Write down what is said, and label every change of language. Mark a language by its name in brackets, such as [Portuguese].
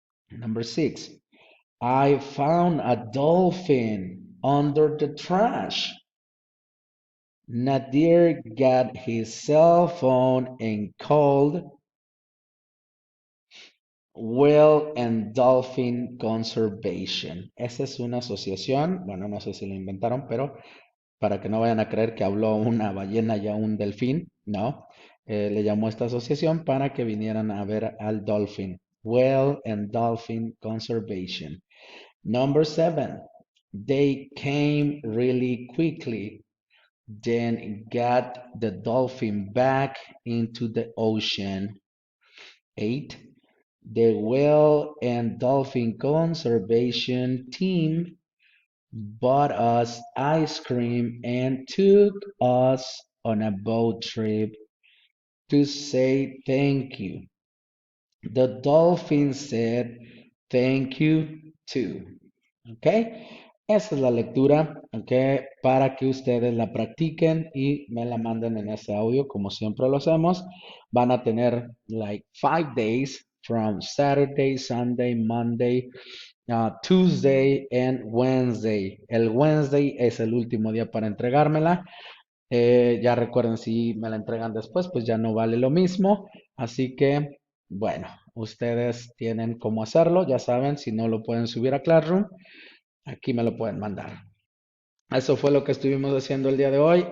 [English] Number six, I found a dolphin under the trash. Nadir got his cell phone and called Whale and Dolphin Conservation. [Spanish] Esa es una asociación, bueno, no sé si la inventaron, pero para que no vayan a creer que habló una ballena y a un delfín, no. Le llamó esta asociación para que vinieran a ver al dolphin. [English] Whale and Dolphin Conservation. Number seven, they came really quickly. then got the dolphin back into the ocean. 8. The whale and dolphin conservation team bought us ice cream and took us on a boat trip to say thank you. The dolphin said thank you too. [Spanish] ¿Ok? Esa es la lectura, ¿ok? Para que ustedes la practiquen y me la manden en ese audio, como siempre lo hacemos. Van a tener [English] like 5 days from Saturday, Sunday, Monday, Tuesday and Wednesday. [Spanish] El Wednesday es el último día para entregármela. Ya recuerden, si me la entregan después, pues ya no vale lo mismo. Así que, bueno, ustedes tienen cómo hacerlo. Ya saben, si no lo pueden subir a Classroom, aquí me lo pueden mandar. Eso fue lo que estuvimos haciendo el día de hoy.